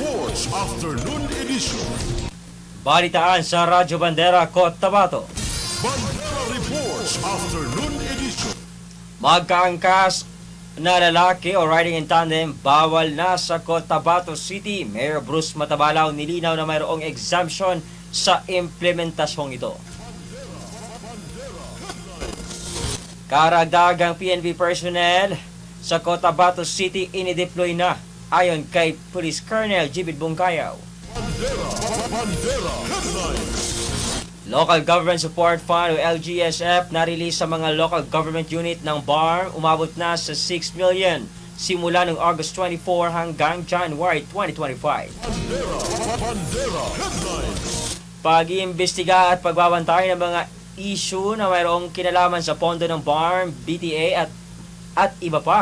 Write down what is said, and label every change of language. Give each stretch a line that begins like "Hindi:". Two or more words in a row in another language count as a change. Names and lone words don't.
Filipino: Reports Afternoon Edition. Balitaan sa Radyo Bandera, Cotabato. Bandera Reports Afternoon Edition. Magkaangkas na lalaki o
English: riding in tandem
Filipino: bawal na sa Cotabato City. Mayor Bruce Matabalaw nilinaw na mayroong exemption sa implementasyong ito. Karagdagang PNP personnel sa Cotabato City inideploy na ayon kay Police Colonel Jibid Bungkayaw. Bandera Headlines. Local Government Support Fund o LGSF na-release sa mga
English: local government unit
Filipino: ng BARM umabot na sa 6 million simula noong August 24 hanggang January 2025. Bandera Headlines. Pag-iimbestiga at pagbabantay ng mga issue na mayroong kinalaman sa pondo ng BARM, BTA at iba pa.